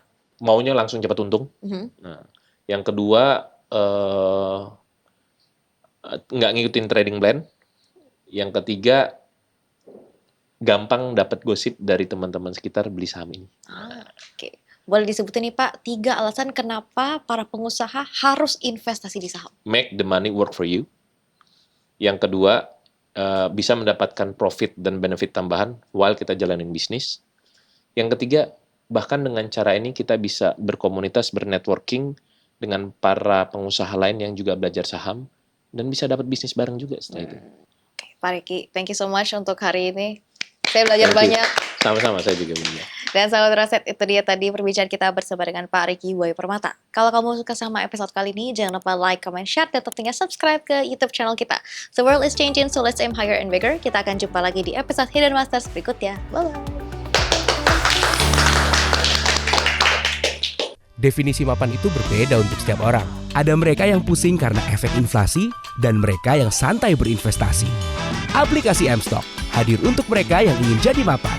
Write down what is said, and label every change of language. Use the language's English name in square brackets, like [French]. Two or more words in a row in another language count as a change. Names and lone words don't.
[Indonesian] Maunya langsung cepat untung. Nah, yang kedua nggak ngikutin [English] trading plan. [Indonesian] Yang ketiga gampang dapat gosip dari teman-teman sekitar beli saham ini. Oke, boleh disebutin nih Pak 3 alasan kenapa para pengusaha harus investasi di saham? [English] Make the money work for you. [Indonesian] Yang kedua, bisa mendapatkan profit dan benefit tambahan while kita jalanin bisnis. Yang ketiga, bahkan dengan cara ini kita bisa berkomunitas, bernetworking dengan para pengusaha lain yang juga belajar saham dan bisa dapat bisnis bareng juga setelah itu. Oke, Pak Riki, [English] thank you so much [Indonesian] untuk hari ini. Saya belajar banyak. Sama-sama, saya juga belajar. Dan sahabat Raset, itu dia tadi perbincangan kita bersama dengan Pak Riki Woyo Permata. Kalau kamu suka sama episode kali ini, jangan lupa [English] like, comment, share, [Indonesian] dan tentunya subscribe ke YouTube channel kita. [English] The world is changing, so let's aim higher and bigger. [Indonesian] Kita akan jumpa lagi di episode Hidden Masters berikutnya. Bye-bye. Definisi mapan itu berbeda untuk setiap orang. Ada mereka yang pusing karena efek inflasi, dan mereka yang santai berinvestasi. Aplikasi M-Stock hadir untuk mereka yang ingin jadi mapan.